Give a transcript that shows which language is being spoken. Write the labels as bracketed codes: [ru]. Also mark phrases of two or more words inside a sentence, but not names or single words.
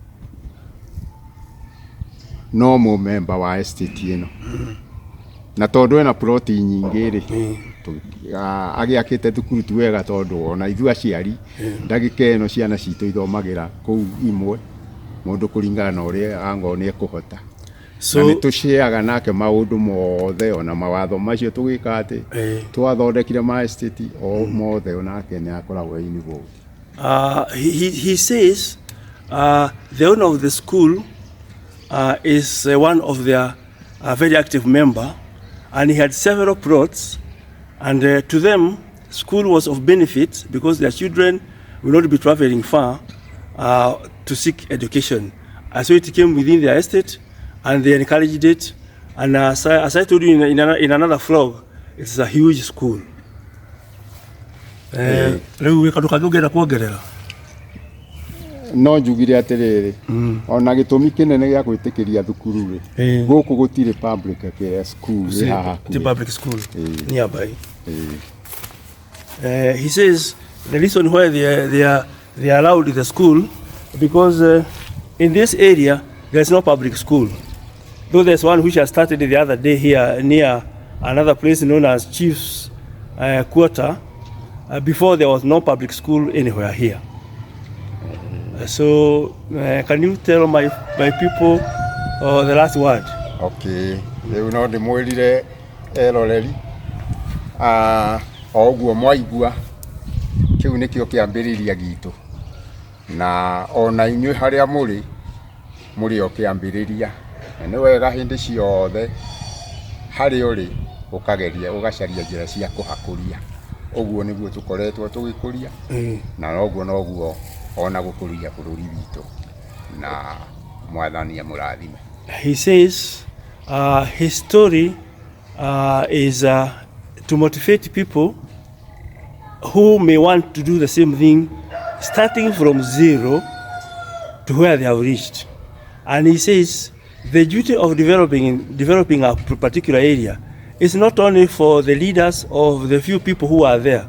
[ki] no mu member wa estate ino na tondu ena ploti nyingi ri agiakite thukuru tu wega tondu ona ithu aciari ndagika ino ciana citu ithomagira kuu imwe mundu kuringana na uria ango ni ekuhota. So ni tusheaga nake maundu mothe ona mawatho macio tugika ati twathondekire ma estate o mothe onake ni akoragwo involved. [en] He says the owner of the school is one of their very active member, and he had several plots, and to them school was of benefit because their children will not be traveling far to seek education. And so it came within their estate, and they encouraged it. And as I told you in another vlog, it's a huge school. [ki] No njugire atiriri ona gitumi kinene gia gwitikiria thukuru ri guku gutire [en] public school [ki] haha [en] the public school nearby. He says the reason why they allowed the school because in this area there's no public school, though there's one which has started the other day here near another place known as Chief's Quarter. Before there was no public school anywhere here. So can you tell my people the last word? [ki] Okay, riu no ndimwirire eroreri oguo mwaigua kiu nikio kiambiriria gitu na ona inywe haria muri o kiambiriria ni wega hindi ciothe hari uri ukageria ugacaria njira cia kuhakuria oguo niguo tukoretwo tugikuria na noguo ona gukuria bururi witu na mwathani amurathime. [en] He says his story is to motivate people who may want to do the same thing, starting from zero to where they have reached. And he says the duty of developing a particular area is not only for the leaders of the few people who are there.